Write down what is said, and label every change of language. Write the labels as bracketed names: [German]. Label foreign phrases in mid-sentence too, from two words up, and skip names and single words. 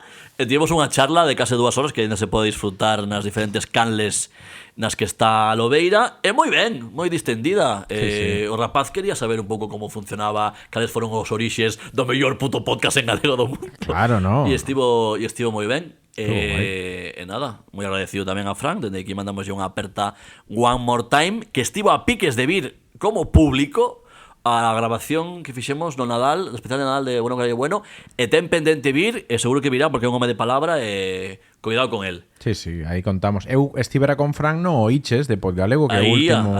[Galician] E tivemos unha charla de case 2 horas que ainda se pode disfrutar nas diferentes canles nas que está a Lobeira. E moi ben, moi distendida. Sí. O rapaz quería saber un pouco como funcionaba, cales foron os orixes do mellor puto podcast en galego do mundo. Claro, no. E estivo moi ben. guai. E nada, moi agradecido tamén a Frank, dende aquí mandamos unha aperta [English] one more time, [Galician] que estivo a piques de vir como público a grabación que fixemos no Nadal, no especial de Nadal de Bueno Carallo Bueno, e ten pendente vir, e seguro que virá porque é un home de palabra e cuidado con el. Sí, aí contamos. Eu estivera con Fran no Oiches de Podgalego, que é o último...